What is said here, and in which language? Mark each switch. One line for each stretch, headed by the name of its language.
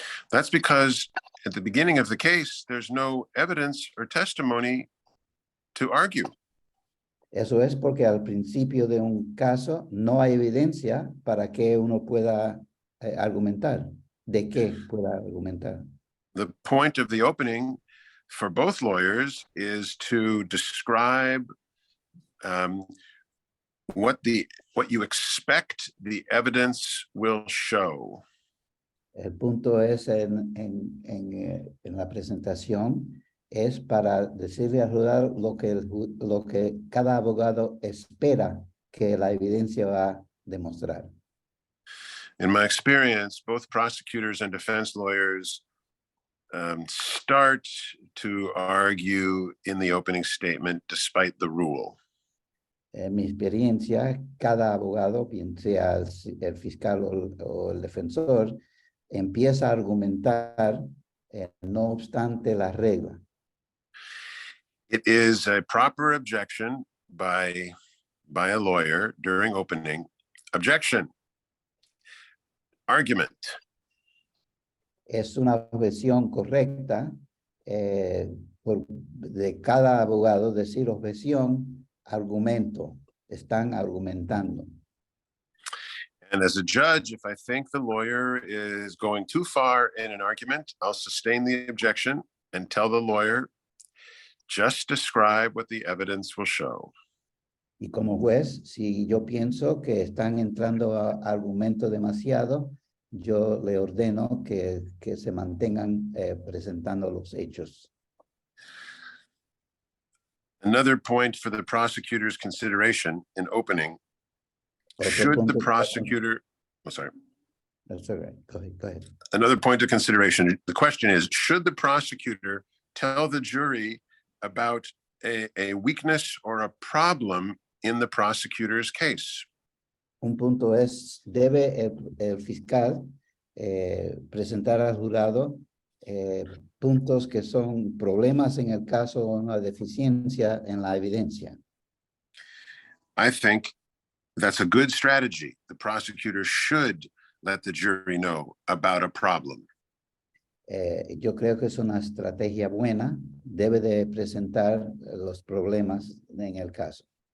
English: That's because at the beginning of the case, there's no evidence or testimony to argue.
Spanish: Eso es porque al principio de un caso no hay evidencia para que uno pueda argumentar. ¿De qué pueda argumentar?
English: The point of the opening for both lawyers is to describe what you expect the evidence will show.
Spanish: El punto es en la presentación es para decirle al jurado lo que cada abogado espera que la evidencia va a demostrar.
English: In my experience, both prosecutors and defense lawyers start to argue in the opening statement despite the rule.
Spanish: En mi experiencia, cada abogado, bien sea el fiscal o el defensor, empieza a argumentar no obstante la regla.
English: It is a proper objection by a lawyer during opening. Objection. Argument.
Spanish: Es una objeción correcta de cada abogado decir objeción, argumento. Están argumentando.
English: And as a judge, if I think the lawyer is going too far in an argument, I'll sustain the objection and tell the lawyer, just describe what the evidence will show.
Spanish: Y como juez, si yo pienso que están entrando a argumento demasiado, yo le ordeno que se mantengan presentando los hechos.
English: Another point for the prosecutor's consideration in opening,
Spanish: Otro
English: should the
Spanish: punto-
English: prosecutor, oh, sorry. That's all right. Go ahead. Another point of consideration, the question is, should the prosecutor tell the jury about a weakness or a problem in the prosecutor's case?
Spanish: Un punto es, debe el fiscal presentar al jurado puntos que son problemas en el caso o una deficiencia en la evidencia.
English: I think that's a good strategy. The prosecutor should let the jury know about a problem.
Spanish: Yo creo que es una estrategia buena. Debe de presentar los problemas en el caso.